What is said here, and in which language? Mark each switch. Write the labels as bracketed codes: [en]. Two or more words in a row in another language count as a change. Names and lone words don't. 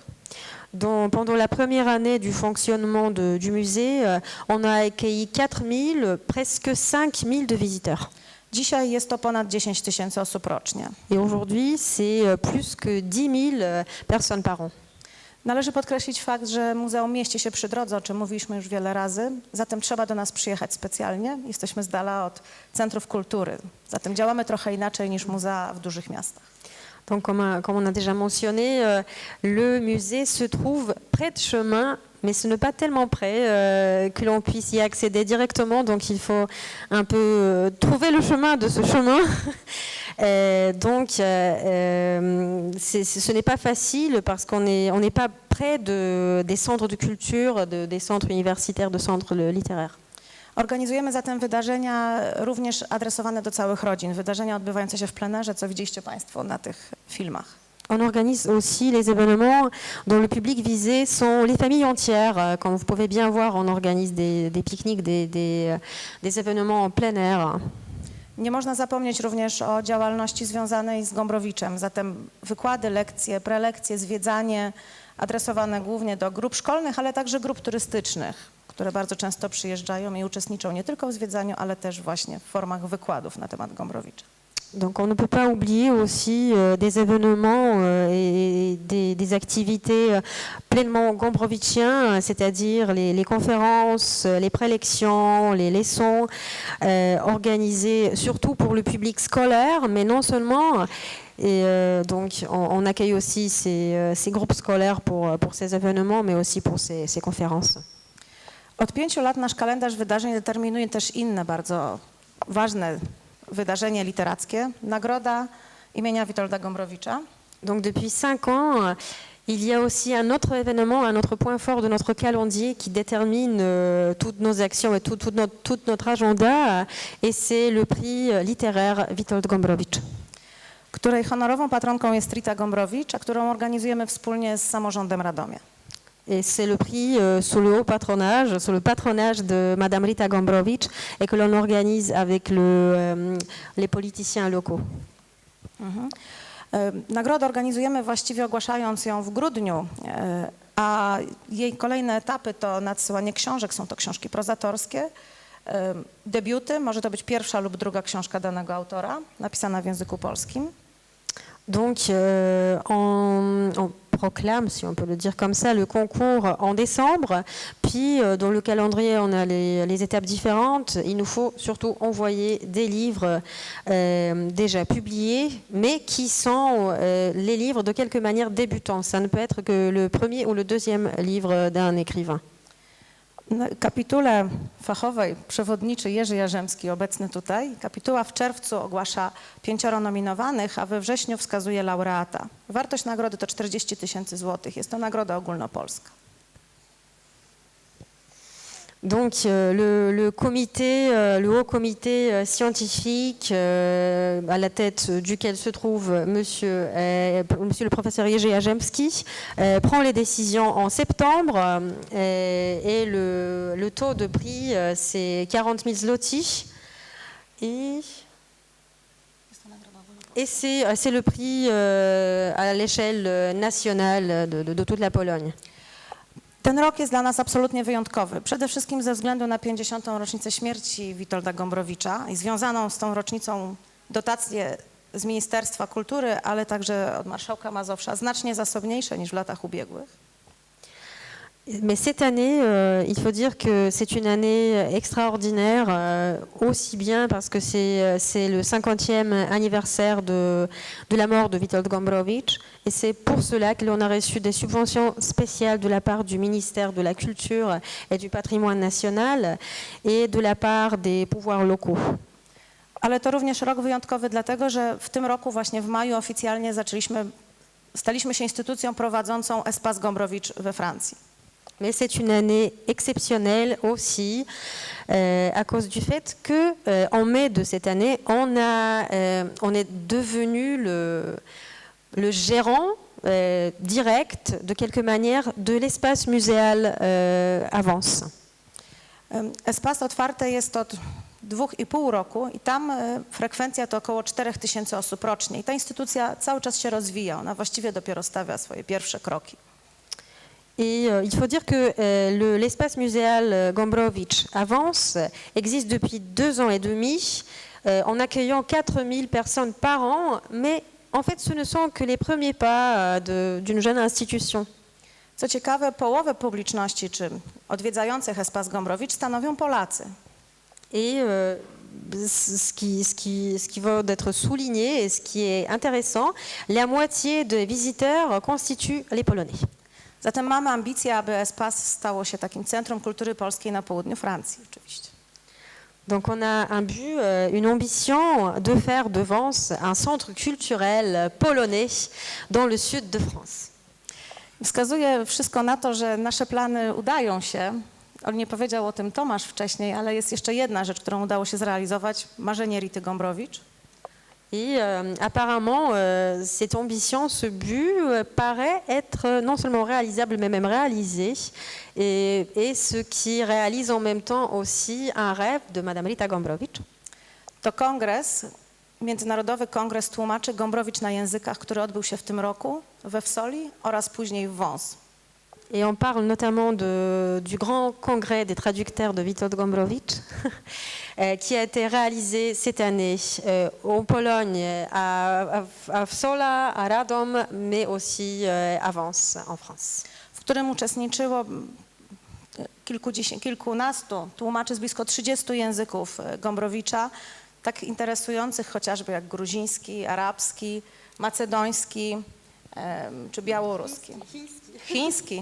[fr] Pendant la première année du fonctionnement du musée, on a accueilli 4000, presque 5000 de visiteurs. [pl] Dzisiaj jest to ponad 10 000 osób rocznie. [fr] Et aujourd'hui, c'est plus que 10 000 personnes par an. [pl] Należy podkreślić fakt, że muzeum mieści się przy drodze, o czym mówiliśmy już wiele razy, zatem trzeba do nas przyjechać specjalnie. Jesteśmy z dala od centrów kultury, zatem działamy trochę inaczej niż muzea w dużych miastach. [fr] Donc, comme on a déjà mentionné, le musée se trouve près de chemin, mais ce n'est pas tellement près que l'on puisse y accéder directement. Donc, il faut un peu trouver le chemin de ce chemin. Donc, ce n'est pas facile parce qu'on n'est pas près des centres de culture, des centres universitaires, de centres littéraires. [pl] Organizujemy zatem wydarzenia również adresowane do całych rodzin, wydarzenia odbywające się w plenerze, co widzieliście Państwo na tych filmach. [fr] On organise aussi les événements dont le public visé sont les familles entières. Comme vous pouvez bien voir, on organise des pique-niques, des événements en plein air. [pl] Nie można zapomnieć również o działalności związanej z Gombrowiczem, zatem wykłady, lekcje, prelekcje, zwiedzanie adresowane głównie do grup szkolnych, ale także grup turystycznych, które bardzo często przyjeżdżają i uczestniczą nie tylko w zwiedzaniu, ale też właśnie w formach wykładów na temat Gombrowicza. [fr] Donc on ne peut pas oublier aussi des événements et des activités pleinement gombrowicziens, c'est-à-dire les conférences, les prélections, les leçons organisées surtout pour le public scolaire, mais non seulement. Et donc on accueille aussi ces groupes scolaires pour ces événements, mais aussi pour ces conférences. [pl] Od 5 lat nasz kalendarz wydarzeń determinuje też inne bardzo ważne wydarzenie literackie, nagroda imienia Witolda Gombrowicza. [fr] Donc depuis 5 ans, il y a aussi un autre événement, un autre point fort de notre calendrier qui détermine toutes nos actions et tout notre agenda, et c'est le prix littéraire Witold Gombrowicz. [pl] Której honorową patronką jest Rita Gombrowicz, a którą organizujemy wspólnie z samorządem Radomia. [fr] Et c'est le prix sous le haut patronage, sous le patronage de Madame Rita Gombrowicz, et que l'on organise avec les politiciens locaux. [pl] Nagrodę organizujemy właściwie ogłaszając ją w grudniu, a jej kolejne etapy to nadsyłanie książek, są to książki prozatorskie, debiuty, może to być pierwsza lub druga książka danego autora, napisana w języku polskim. [fr] Donc on proclame, si on peut le dire comme ça, le concours en décembre, puis dans le calendrier on a les étapes différentes. Il nous faut surtout envoyer des livres déjà publiés, mais qui sont les livres de quelque manière débutants. Ça ne peut être que le premier ou le deuxième livre d'un écrivain. [pl] Kapitule fachowej przewodniczy Jerzy Jarzemski, obecny tutaj. Kapituła w czerwcu ogłasza 5 nominowanych, a we wrześniu wskazuje laureata. Wartość nagrody to 40 000 złotych. Jest to nagroda ogólnopolska. [fr] Donc le comité, le haut comité scientifique à la tête duquel se trouve monsieur le professeur Jerzy Jarzemski prend les décisions en septembre et le taux de prix c'est 40 000 zloty et c'est le prix à l'échelle nationale de toute la Pologne. [pl] Ten rok jest dla nas absolutnie wyjątkowy. Przede wszystkim ze względu na 50. rocznicę śmierci Witolda Gombrowicza i związaną z tą rocznicą dotacje z Ministerstwa Kultury, ale także od marszałka Mazowsza, znacznie zasobniejsze niż w latach ubiegłych. [fr] Mais cette année, il faut dire que c'est une année extraordinaire, aussi bien parce que c'est le 50e anniversaire de la mort de Witold Gombrowicz, et c'est pour cela que l'on a reçu des subventions spéciales de la part du ministère de la Culture et du Patrimoine national et de la part des pouvoirs locaux. [pl] Ale to również rok wyjątkowy dlatego, że w tym roku właśnie w maju oficjalnie staliśmy się instytucją prowadzącą Espace Gombrowicz we Francji. [fr] Mais c'est une année exceptionnelle aussi à cause du fait que en mai de cette année, on est devenu le gérant direct de quelque manière de l'espace muséal Avance. [pl] Espace otwarte jest od 2,5 roku i tam frekwencja to około 4000 osób rocznie. I ta instytucja cały czas się rozwija, ona właściwie dopiero stawia swoje pierwsze kroki. [fr] Et il faut dire que l'espace muséal Gombrowicz Avance existe depuis 2 ans et demi en accueillant 4000 personnes par an, mais en fait ce ne sont que les premiers pas d'une jeune institution. [pl] Co ciekawe, połowę publiczności czy odwiedzających Espace Gombrowicz stanowią Polacy. [fr] Et ce qui vaut d'être souligné et ce qui est intéressant, la moitié des visiteurs constituent les Polonais. [pl] Zatem mamy ambicję, aby Espace stało się takim centrum kultury polskiej na południu Francji, oczywiście. [fr] Donc on a un but, une ambition de faire de Vence un centre culturel polonais dans le sud de France. [pl] Wskazuje wszystko na to, że nasze plany udają się. On nie powiedział o tym Tomasz wcześniej, ale jest jeszcze jedna rzecz, którą udało się zrealizować, marzenie Rity Gombrowicz. [fr] Et apparemment, cette ambition, ce but paraît être non seulement réalisable, mais même réalisé, et ce qui réalise en même temps aussi un rêve de Madame Rita Gombrowicz. [pl] To kongres, Międzynarodowy Kongres Tłumaczy Gombrowicz na językach, który odbył się w tym roku we Wsoli oraz później w Wąs. [fr] Et on parle notamment du grand congrès des traducteurs de Witold Gombrowicz, qui a été réalisé cette année en Pologne, à Wsola, à Radom, mais aussi à Vence, en France. [pl] W którym uczestniczyło kilkunastu tłumaczy z blisko 30 języków Gombrowicza, tak interesujących chociażby jak gruziński, arabski, macedoński czy białoruski. Chiński.